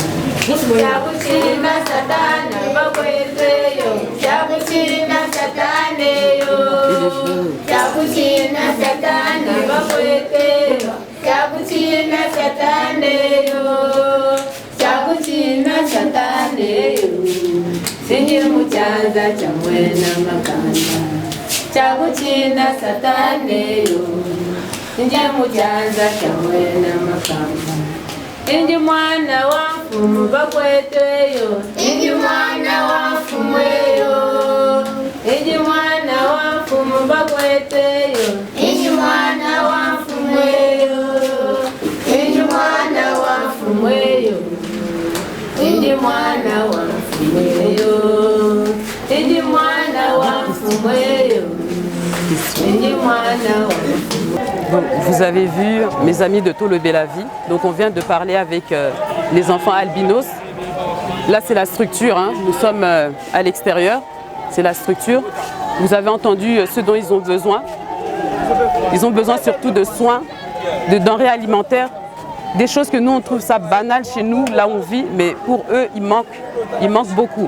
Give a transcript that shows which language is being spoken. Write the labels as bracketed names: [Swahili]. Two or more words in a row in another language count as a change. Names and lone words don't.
[Bemba] Chakuchina satana bakweteyo, chakuchina sataneyo. Chakuchina satana bakweteyo, chakuchina sataneyo, chakuchina sataneyo, sinje muchanza chamwena makanda. Chakuchina sataneyo, sinje muchanza chamwena makanda. Inji mwana wa mfumu bakweteyo, inji mwana wa mfumweyo, inji mwana wa mfumu bakweteyo, inji mwana wa mfumweyo, inji mwana wa mfumweyo, inji mwana wa mfumweyo, inji mwana wa mfumweyo, inji mwana wa mfumweyo. [French] Donc, vous avez vu mes amis de Tolobé-la-Vie. Donc on vient de parler avec les enfants albinos. Là c'est la structure, hein. Nous sommes à l'extérieur, c'est la structure. Vous avez entendu ce dont ils ont besoin. Ils ont besoin surtout de soins, de denrées alimentaires, des choses que nous on trouve ça banal chez nous, là où on vit, mais pour eux il manque beaucoup.